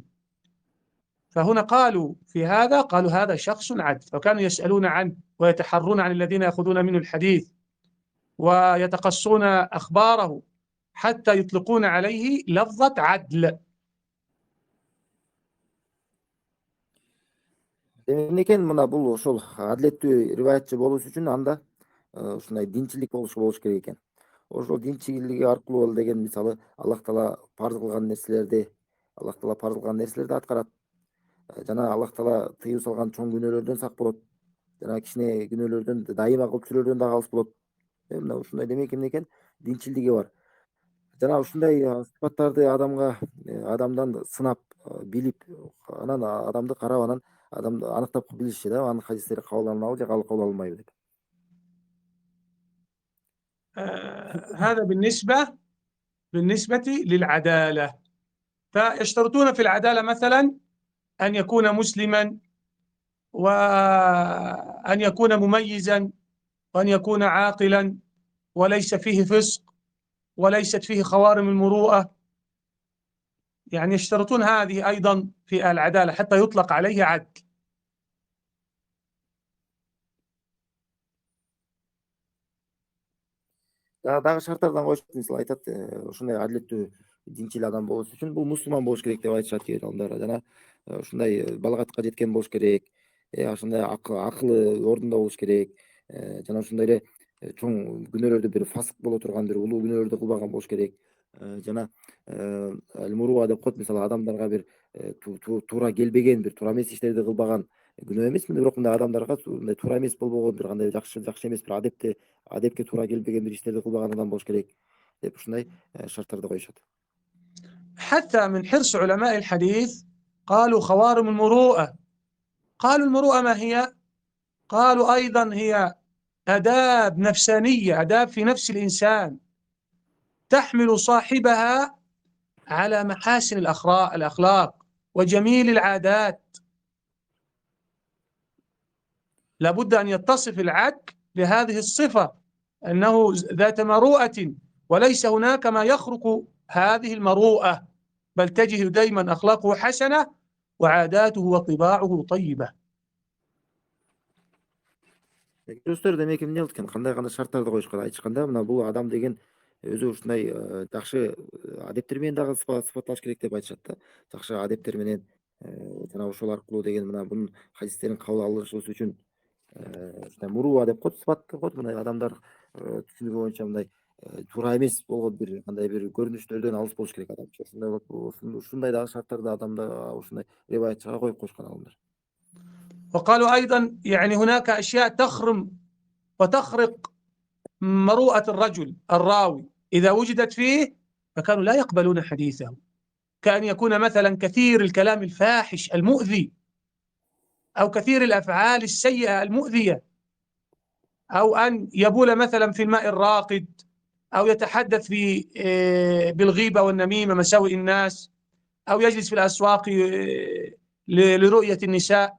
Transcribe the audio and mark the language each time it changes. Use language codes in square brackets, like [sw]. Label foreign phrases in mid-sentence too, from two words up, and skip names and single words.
[ar] فهنا قالوا هذا شخص عدل، وكانوا يسألون عنه ويتحرون عن الذين يأخذون منه الحديث ويتقصون أخباره حتى يطلقون عليه لفظة عدل. [ky] Эмне экен? Мына бул ошол адилеттүү риваятчы болуш үчүн анда ушундай динчилдик болуш керек экен. Ошол динчилиги аркылуу деген мисалы Аллах Таала парз кылган нерселерди аткарат. Жана Аллах Таала тыюу салган чоң күнөөлөрдөн сак болот. Жана кичине күнөөлөрдөн дайыма кылып жүрүүдөн дагы алыс болот. Мына ушундай демек эмне экен? Динчилдиги бар. Жана ушундай сыпаттарды адамдан сынап, билип, анан адамды карап, анан адамды аныктап билишчи да, анын хадистери кабыл алынабы же кабыл алынбайбы деп. [ar] هذا بالنسبة للعدالة. فيشترطون في العدالة مثلا أن يكون مسلما، وأن يكون مميزا، وأن يكون عاقلا، وليس فيه فسق، وليست فيه خوارم المروءة. يعني يشترطون هذه أيضا في العدالة حتى يطلق عليه عدل. [ky] Дагы шарттардан коюшат, мисалы айтат, ушундай адилеттүү динчил адам болуш үчүн бул мусулман болуш керек деп айтышат кейбир адамдар. Жана ушундай балагатка жеткен болуш керек, ошондой акылы ордунда болуш керек, жана ошондой эле чоң күнөөлөрдү бир фасык боло турган, бир улуу күнөөлөрдү кылбаган болуш керек. жана المروءة деп коет, мисалы адамдарга бир туура келбеген, бир туура эмес иштерди кылбаган, күнөө эмес, бирок мындай адамдарга мындай туура эмес болбогон, бир кандай жакшы эмес, бир адепке туура келбеген бир иштерди кылбаган адам болуш керек деп ушундай шарттарды коюшат. [ar] حتى من حرص علماء الحديث قالوا خوارم المروءة. قالوا المروءة ما هي؟ قالوا أيضا هي آداب نفسانية، آداب في نفس الإنسان تحمل صاحبها على محاسن الأخلاق وجميل العادات. لابد أن يتصف العبد بهذه الصفة، أنه ذات مروءة، وليس هناك ما يخرق هذه المروءة، بل تجد دائما أخلاقه حسنة وعاداته وطباعه طيبة. [ky] Достор, демек эмне кылат экен, кандай шарттарды коюшкан айтышканда, мына бул адам деген өзү ушундай жакшы адептер менен дагы сыпатталыш керек деп айтышат да. Жакшы адептер менен жана ошол аркылуу деген мына бунун хадистерин кабыл алышыбыз үчүн ушундай мурууа деп коет, сыпат деп коет. Мындай адамдар түшүнүгү боюнча мындай туура эмес болгон бир кандай бир көрүнүштөрдөн алыс болуш керек адам. Ушундай дагы шарттарды адамда ушундай риваятчыга коюп коюшкан алымдар. [ar] وقالوا أيضا يعني هناك أشياء تخرم وتخرق مروءة الرجل الراوي إذا وجدت فيه فكانوا لا يقبلون حديثه، كأن يكون مثلا كثير الكلام الفاحش المؤذي، أو كثير الأفعال السيئة المؤذية، أو أن يبول مثلا في الماء الراقد، أو يتحدث بالغيبة والنميمة مساوئ الناس، أو يجلس في الأسواق لرؤية النساء.